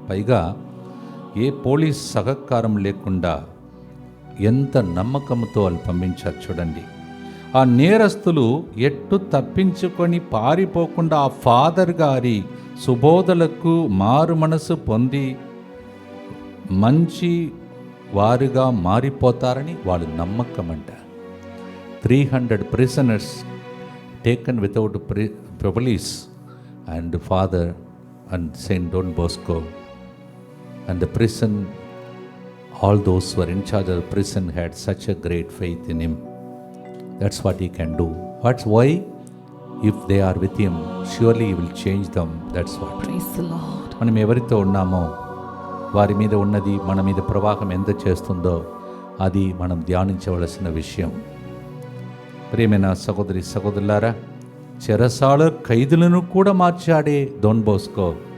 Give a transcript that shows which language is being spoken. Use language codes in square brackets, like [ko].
[te] పైగా ఏ పోలీస్ సహకారం లేకుండా ఎంత నమ్మకంతో వాళ్ళు పంపించారు చూడండి. ఆ నేరస్తులు ఎట్టు తప్పించుకొని పారిపోకుండా ఆ ఫాదర్ గారి సుబోధలకు మారు మనసు పొంది మంచి వారుగా మారిపోతారని వాళ్ళ నమ్మకం అంట. [en] 300 prisoners taken without police and father and Saint Don Bosco and the prison, all those who were in charge of the prison had such a great faith in him. That's what he can do. That's why if they are with him, surely he will change them. That's what. Praise the Lord. [te] మనం ఎవరితో ఉన్నామో వారి మీద ఉన్నది మన మీద ప్రవాహం ఎంత చేస్తుందో అది మనం ధ్యానించవలసిన విషయం. ప్రియమైన సహోదరి సహోదరులారా, చెరసాల ఖైదులను కూడా మార్చాడే డోన్ బోస్కో.